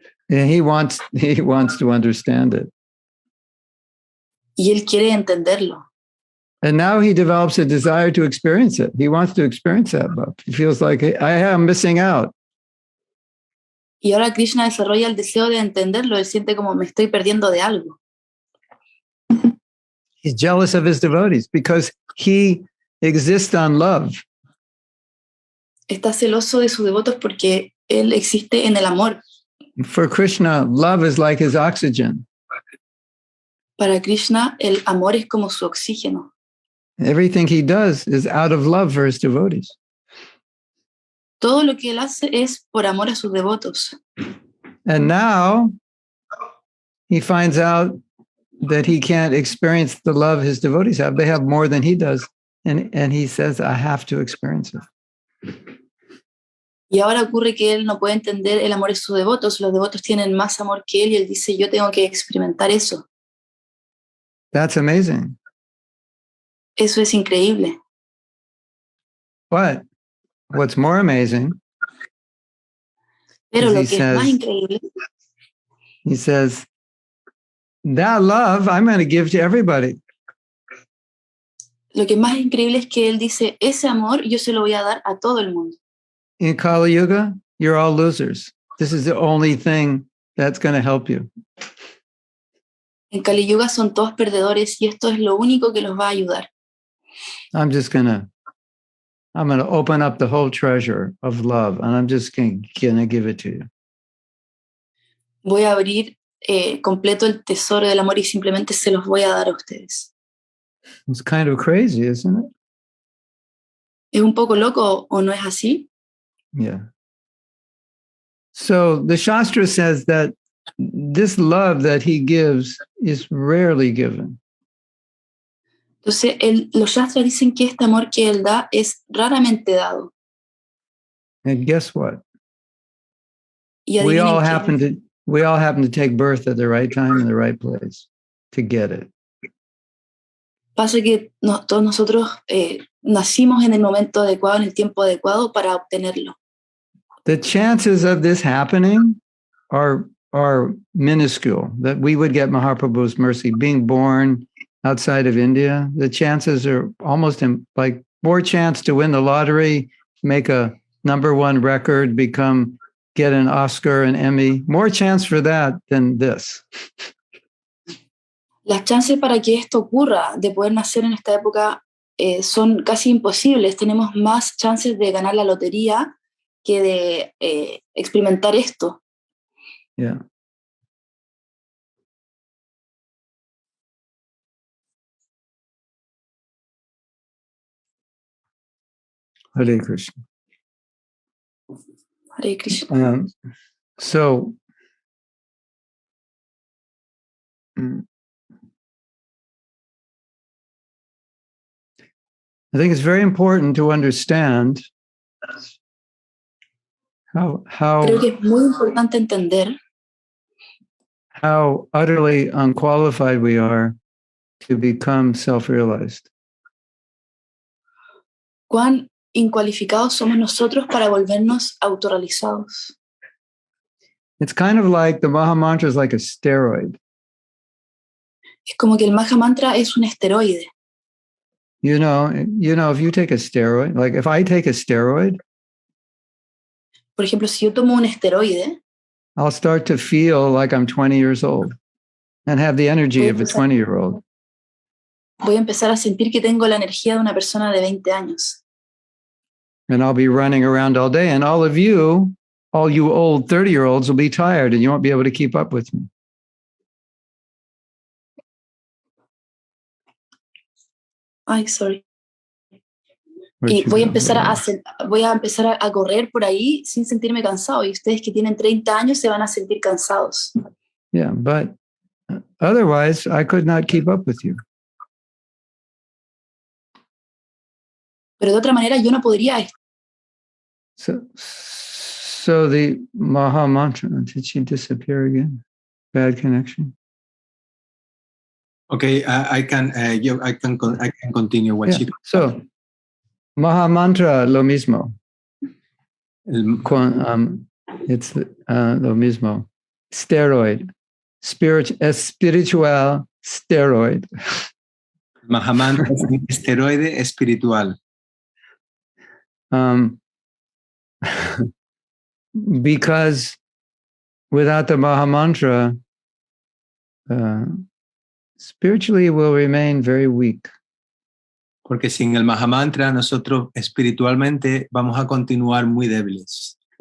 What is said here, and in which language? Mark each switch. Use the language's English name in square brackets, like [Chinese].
[English] And he wants to understand it. [Spanish] Y él quiere entenderlo. [English] And now he develops a desire to experience it. He wants to experience that love. He feels like, I am missing out. [Spanish] Y ahora Krishna desarrolla el deseo de entenderlo. Él siente como me estoy perdiendo de algo. [English] He's jealous of his devotees because he exists on love. [Spanish] Está celoso de sus devotos porque él existe en el amor. [English] For Krishna, love is like his oxygen. [Spanish] Para Krishna, el amor es como su oxígeno. [English] Everything he does is out of love for his devotees. [Spanish] Todo lo que él hace es por amor a sus devotos. [English] And now he finds out that he can't experience the love his devotees have. They have more than he does. And he says, I have to experience it. [Spanish] Y ahora ocurre que él no puede entender el amor de sus devotos. Los devotos tienen más amor que él y él dice, yo tengo que experimentar eso. [English] That's amazing. [Spanish] Eso es increíble. [English] But what's more amazing [Spanish] Pero [English] is [Spanish] lo que es más increíble, [English] he says, that love I'm going to give to everybody. [Spanish] lo que es más increíble es que él dice, ese amor yo se lo voy a dar a todo el mundo. [English] In Kali Yuga, you're all losers. This is the only thing that's going to help you. [Spanish] En Kali Yuga son todos perdedores y esto es lo único que los va a ayudar. [English] I'm going to open up the whole treasure of love, and I'm just going to give it to you. [Spanish] Voy a abrir completo el tesoro del amor y simplemente se los voy a dar a ustedes. [English] It's kind of crazy, isn't it? [Spanish] ¿Es un poco loco o no es así? [English] Yeah. So the Shastra says that this love that he gives is rarely given. [Spanish] Entonces, los Shastras dicen que este amor que él da es raramente dado. [English] And guess what? [Spanish] Y [English] We all [Spanish] adivinen [English] happen to take birth at the right time in the right place to get it. [Spanish] pasa que todos nosotros nacimos en el momento adecuado, en el tiempo adecuado para obtenerlo. [English] The chances of this happening are minuscule, that we would get Mahaprabhu's mercy. Being born outside of India, the chances are almost like more chance to win the lottery, make a #1 record, get an Oscar, an Emmy, more chance for that than this. [Spanish] Las chances para que esto ocurra, de poder nacer en esta época, son casi imposibles. Tenemos más chances de ganar la lotería que de experimentar esto. [English] Yeah. Hare Krishna. Hare Krishna. So, I think it's very important to understand [Spanish] Creo que es muy importante entender [English] how utterly unqualified we are to become self-realized. [Spanish] cuán incualificados somos nosotros para volvernos autorrealizados. [English] It's kind of like the Maha Mantra is like a steroid. [Spanish] Es como que el Maha Mantra es un esteroide. [English] You know, if you take a steroid, like if I take a steroid, [Spanish] Por ejemplo, si yo tomo un esteroide, [English] I'll start to feel like I'm 20 years old and have the energy of a 20-year-old. [Spanish] voy a empezar a sentir que tengo la energía de una persona de 20 años. [English] And I'll be running around all day. And all you old 30-year-olds will be tired and you won't be able to keep up with me. [Spanish] Ay, [English] sorry. [Spanish] Y voy a empezar a correr por ahí sin sentirme cansado. Y ustedes que tienen 30 años se van a sentir cansados. [English] Yeah, but otherwise, I could not keep up with you. [Spanish] Pero de otra manera yo no podría. [English] So the Maha Mantra, did she disappear again? Bad connection. Okay, I can continue what she. So Maha Mantra, [Spanish] lo mismo. [English] It's [Spanish] lo mismo. [English] Steroid. [Spanish] Espiritual [English] steroid. [Spanish] Maha Mantra es un esteroide espiritual. [English] Because without the Maha Mantra, spiritually we'll remain very weak. [Spanish] Porque sin el Maha Mantra nosotros espiritualmente vamos a continuar muy débiles.